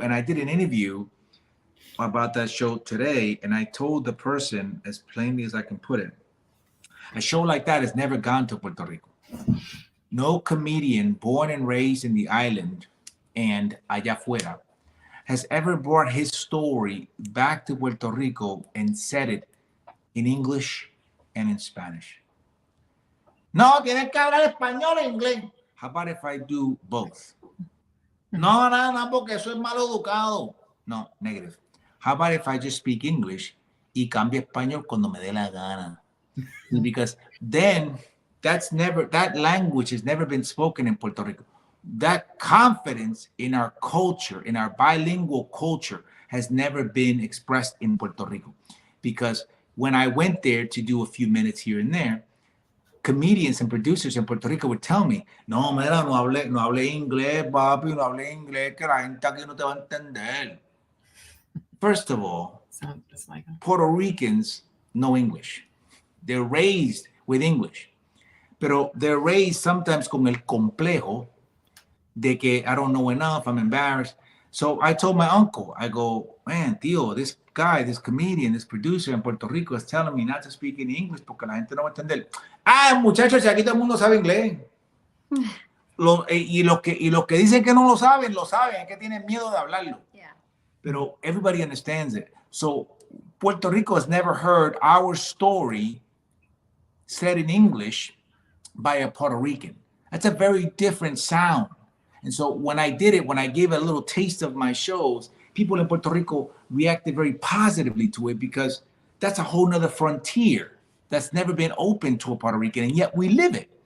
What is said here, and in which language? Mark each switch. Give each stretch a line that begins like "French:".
English: And I did an interview about that show today, and I told the person as plainly as I can put it, a show like that has never gone to Puerto Rico. no comedian born and raised in the island and
Spanish: allá afuera
English: has ever brought his story back to Puerto Rico and said it in English and in Spanish.
Spanish: No, tienes que hablar español e inglés.
English: How about if I do both?
Spanish: No, porque soy mal educado. No, negative.
English: How about if I just speak English
Spanish: y cambio español cuando me dé la gana?
English: Because then that language has never been spoken in Puerto Rico. That confidence in our culture, in our bilingual culture, has never been expressed in Puerto Rico. Because when I went there to do a few minutes here and there, comedians and producers in Puerto Rico would tell me,
Spanish: no, mira, no hable inglés, papi, no hable inglés, que la gente aquí no te va a entender.
English: First of all, Puerto Ricans know English. They're raised with English. Pero they're raised sometimes
Spanish: con el complejo de que
English: I don't know enough, I'm embarrassed. So I told my uncle, I go, man, tío, this guy, this comedian, this producer in Puerto Rico is telling me not to speak in English
Spanish: porque la gente no va a entender. Ah, muchachos, aquí todo el mundo sabe inglés. Y los que dicen que no lo saben, es que tienen miedo de hablarlo.
English: Yeah. Pero everybody understands it. So Puerto Rico has never heard our story said in English by a Puerto Rican. That's a very different sound. And so when I did it, when I gave a little taste of my shows, people in Puerto Rico reacted very positively to it because that's a whole nother frontier that's never been open to a Puerto Rican, and yet we live it.